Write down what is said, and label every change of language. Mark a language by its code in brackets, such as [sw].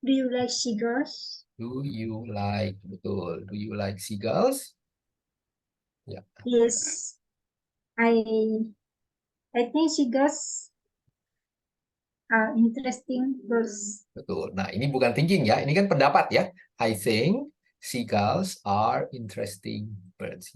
[en] like seagulls? Do you like, [id] betul. [en] Do you like seagulls? Ya, Yes. I think seagulls are interesting birds. [id] betul. Nah, ini bukan thinking ya, ini kan pendapat ya. [en] I think seagulls are interesting birds.